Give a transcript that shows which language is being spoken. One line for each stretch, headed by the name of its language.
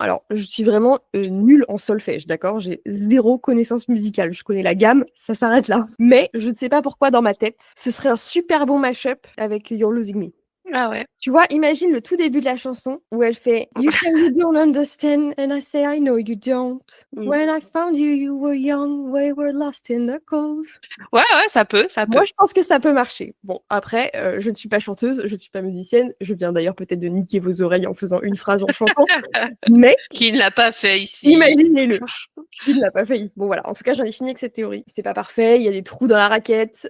French: Alors, je suis vraiment nulle en solfège, d'accord? J'ai zéro connaissance musicale. Je connais la gamme, ça s'arrête là. Mais je ne sais pas pourquoi, dans ma tête, ce serait un super bon mash-up avec You're Losing Me. Ah ouais. Tu vois, imagine le tout début de la chanson où elle fait
English: You say you don't understand and I say I know you don't. When I found you, you were young, we were lost in the cold.
French: Ouais, ça peut. Moi, je pense que ça peut marcher. Bon, après, je ne suis pas chanteuse, je ne suis pas musicienne. Je viens d'ailleurs peut-être de niquer vos oreilles en faisant une phrase en chantant. Mais qui ne l'a pas fait ici. Imaginez-le. Qui ne l'a pas fait ici. Bon voilà, en tout cas, j'en ai fini avec cette théorie. C'est pas parfait, il y a des trous dans la raquette.